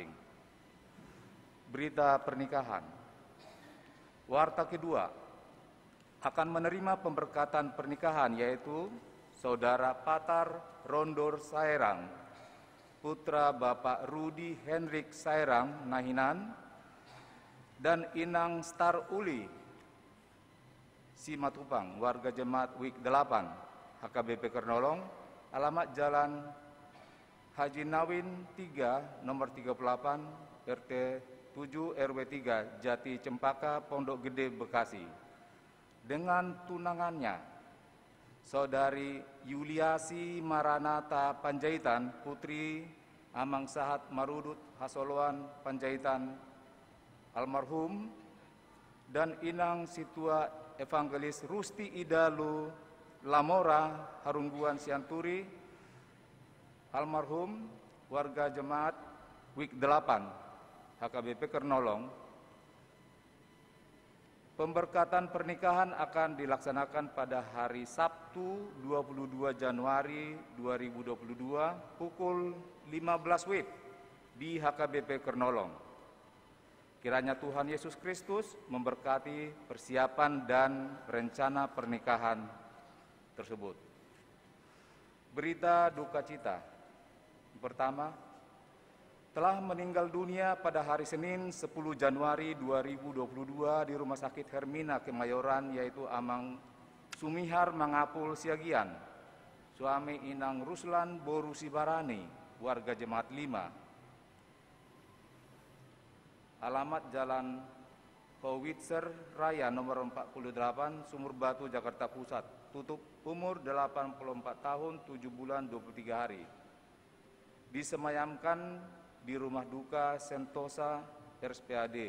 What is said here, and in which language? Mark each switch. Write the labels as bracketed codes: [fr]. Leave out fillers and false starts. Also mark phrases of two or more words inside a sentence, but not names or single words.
[id] Berita pernikahan. Warta kedua akan menerima pemberkatan pernikahan, yaitu Saudara Patar Rondor Sairang, putra Bapak Rudi Hendrik Sairang Nahinan, dan Inang Star Uli Simatupang, warga jemaat WIK 8, HKBP Kernolong, alamat Jalan Haji Nawin 3, nomor 38, RT 7 RW 3, Jati Cempaka, Pondok Gede, Bekasi. Dengan tunangannya, Saudari Yuliasi Maranata Panjaitan, putri Amang Sahat Marudut Hasoloan Panjaitan almarhum, dan Inang Situa Evangelis Rusti Idalu Lamora Harungguan Sianturi almarhum, warga jemaat WIK 8 HKBP Kernolong. Pemberkatan pernikahan akan dilaksanakan pada hari Sabtu 22 Januari 2022 pukul 15 WIB di HKBP Kernolong. Kiranya Tuhan Yesus Kristus memberkati persiapan dan rencana pernikahan tersebut. Berita duka cita. Pertama, telah meninggal dunia pada hari Senin 10 Januari 2022 di Rumah Sakit Hermina Kemayoran, yaitu Amang Sumihar Mangapul Siagian, suami Inang Ruslan Boru Sibarani, warga jemaat 5. Alamat Jalan Howitzer Raya nomor 48, Sumur Batu, Jakarta Pusat. Tutup, umur 84 tahun 7 bulan 23 hari. Disemayamkan di rumah duka Sentosa RSPAD.